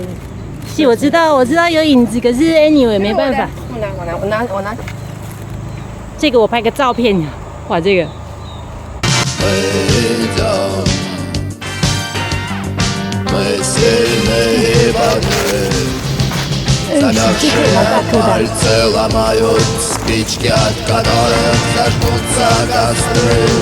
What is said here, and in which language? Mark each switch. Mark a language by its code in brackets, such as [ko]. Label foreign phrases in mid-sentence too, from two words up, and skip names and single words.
[zh] 是，我知道有影子，可是 anyway 没办法。我拿。这个我拍个照片，哇，这个。 [ru] Мы сильны и бодры, замерзшие пальцы ломают спички, от которых зажгутся костры.